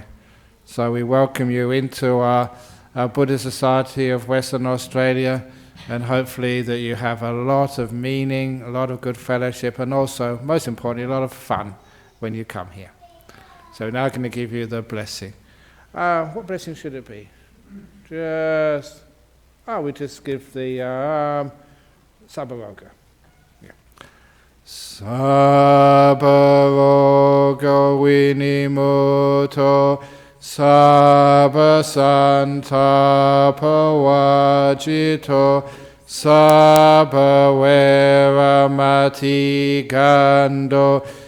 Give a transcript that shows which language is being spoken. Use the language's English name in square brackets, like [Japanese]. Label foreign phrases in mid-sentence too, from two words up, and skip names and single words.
[English] So we welcome you into our Buddhist Society of Western Australia, and hopefully that you have a lot of meaning, a lot of good fellowship, and also, most importantly, a lot of fun when you come here. So we're now going to give you the blessing. What blessing should it be? We just give the Sabbaroga. Yeah. [Pali] Sabbaroga vinimuto Sabba santapavajito Sabba veramati gando